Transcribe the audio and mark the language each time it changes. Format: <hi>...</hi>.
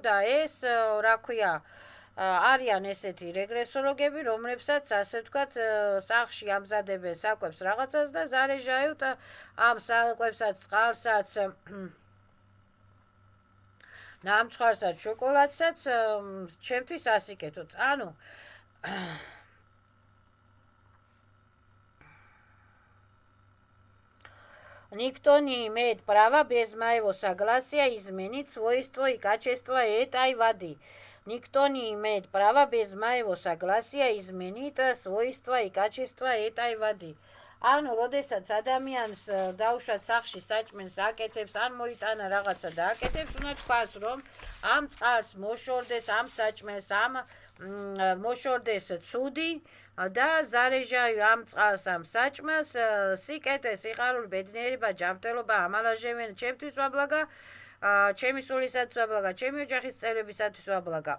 <ka>და ეს, რა ქვია, არიან ესეთი რეგრესოლოგები, რომლებსაც ასე ვთქვათ, სახლში ამზადებენ საკვებს რაღაცას და заряжают ამ საკვებსაც, წყალსაც, ნამცხვარსაც, შოკოლადსაც ჩემთვის ასიკეთოთ.</ka> <ru>ანუ никто не имеет права без моего согласия изменить свойства и качества этой воды. Никто не имеет права без моего согласия изменить свойства и качества этой воды.</ru> <ka>ანუ როდესაც ადამიანს დაუშვათ სახლში საჭმელს აკეთებს, ან მოიტანა რაღაცა და აკეთებს, უნდა თქვას, რომ ამ წყალს მოშორდეს, ამ საჭმელს, ამ მოშორდეს ცუდი და заряжаю ამ წყალს, ამ საჭმელს, სიკეთე, სიხარული, ბედნიერება, ჯანმრთელობა, ამალაჟებენ ჩემთვის ვაბლაგა, ჩემი სულისათვის ვაბლაგა, ჩემი ოჯახის წევრებისათვის ვაბლაგა.</ka>